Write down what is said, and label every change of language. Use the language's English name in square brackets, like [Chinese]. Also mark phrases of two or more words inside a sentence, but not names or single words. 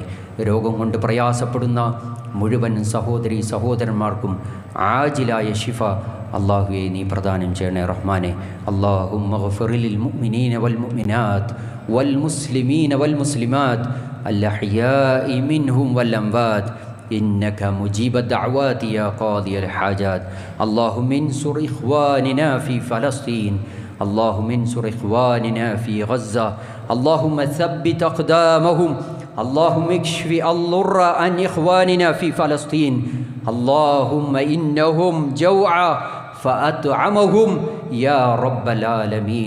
[Malayalam] രോഗം കൊണ്ട് പ്രയാസപ്പെടുന്ന മുഴുവൻ സഹോദരി സഹോദരന്മാർക്കും ആജിലായ ഷിഫ അള്ളാഹുവെ നീ പ്രദാനം ചെയ്യണേ റഹ്മാനെ. [Arabic] اللهم اغفر للمؤمنين والمؤمنات والمسلمين والمسلمات الأحياء منهم والأموات إنك مجيب الدعوات يا قاضي الحاجات. اللهم انصر إخواننا في فلسطين، اللهم انصر إخواننا في غزة، اللهم ثبت أقدامهم، اللهم اكشف الضر عن إخواننا في فلسطين، اللهم إنهم جوعى فأطعمهم يا رب العالمين.